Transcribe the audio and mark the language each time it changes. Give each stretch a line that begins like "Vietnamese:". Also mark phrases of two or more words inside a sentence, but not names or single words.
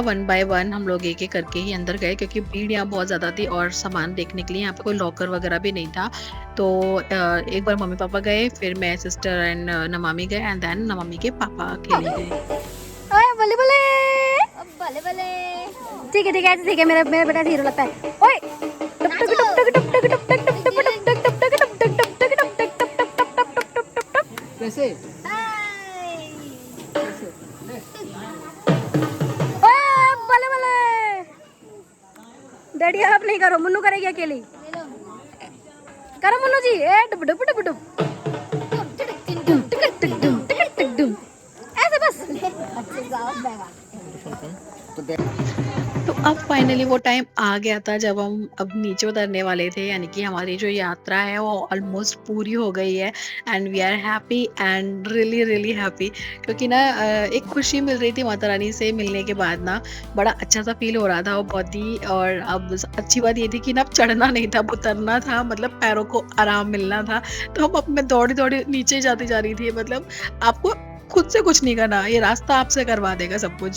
Hindi: 1 बाय 1 हम लोग एक करके ही अंदर गए क्योंकि भीड़ यहाँ बहुत ज़्यादा थी और सामान देखने के लिए यहाँ पे कोई लॉकर वगैरह भी नहीं था। तो एक बार मम्मी पापा गए, फिर मैं सिस्टर एंड नमामी गए
English: and then
Hindi: नमामी के पापा अकेले गए। ओए बल्ले बल्ले ठीक है ठीक है, मेरा बेटा हीरो लगता है। ओए टप टक टप टक टप टक टप टक टप टक टप टक टप टक टप टक टप टक टप टक टप टप टप टप टप टप। कैसे ओए बल्ले बल्ले डैडी आप नहीं करो, मुन्नू करेगी अकेली। करो मुन्नू जी, ए डुब डुब डुब डुब ऐसे बस। तो अब फाइनली वो टाइम आ गया था जब हम अब नीचे उतरने वाले थे, यानी कि हमारी जो यात्रा है वो ऑलमोस्ट पूरी हो गई है।
English: and we are happy and really happy
Hindi: क्योंकि ना एक खुशी मिल रही थी माता रानी से मिलने के बाद ना, बड़ा अच्छा सा फील हो रहा था वो बहुत ही। और अब अच्छी बात ये थी कि ना अब चढ़ना नहीं था, अब उतरना था, मतलब पैरों को आराम मिलना था। तो अब मैं दौड़ी नीचे जाती जा रही थी, मतलब आपको खुद से कुछ नहीं करना, ये रास्ता आपसे करवा देगा सब कुछ।